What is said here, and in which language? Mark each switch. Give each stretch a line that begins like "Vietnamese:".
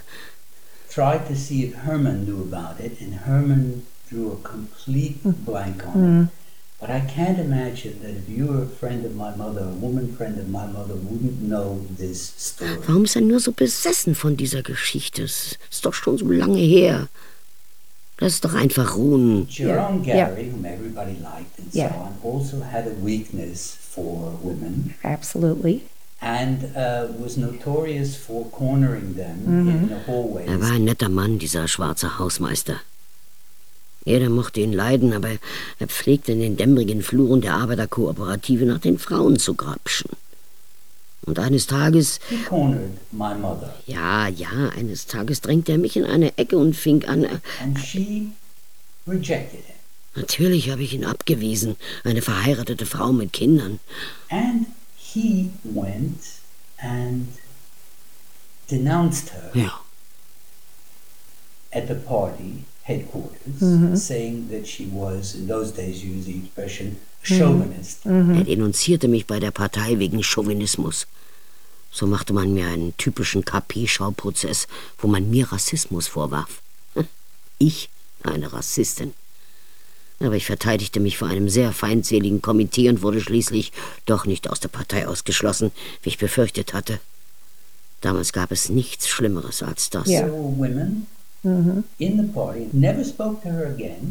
English: I tried to see if Herman knew about it, and Herman drew a complete blank on it. But I can't imagine that if you were a friend of my mother, a woman friend of my mother, wouldn't know this story.
German: Warum ist er nur so besessen von dieser Geschichte? Es ist doch schon so lange her. Lass es doch einfach ruhen.
English: Jerome Gary, whom everybody liked and so on, also had a weakness for women. Absolutely. And was notorious for cornering them in the hallways.
German: Er war ein netter Mann, dieser schwarze Hausmeister. Jeder mochte ihn leiden, aber er pflegte in den dämmerigen Fluren der Arbeiterkooperative nach den Frauen zu grapschen. Und eines Tages...
English: He cornered my mother.
German: Ja, eines Tages drängte er mich in eine Ecke und fing an...
English: And she rejected him.
German: Natürlich habe ich ihn abgewiesen, eine verheiratete Frau mit Kindern.
English: And he went and denounced her.
German: Ja.
English: At the party headquarters, saying that she was, in those days you use the expression, chauvinist.
German: Er denunzierte mich bei der Partei wegen Chauvinismus. So machte man mir einen typischen KP-Schauprozess, wo man mir Rassismus vorwarf. Ich, eine Rassistin. Aber ich verteidigte mich vor einem sehr feindseligen Komitee und wurde schließlich doch nicht aus der Partei ausgeschlossen, wie ich befürchtet hatte. Damals gab es nichts Schlimmeres als das.
English: Yeah. So women in the party never spoke to her again.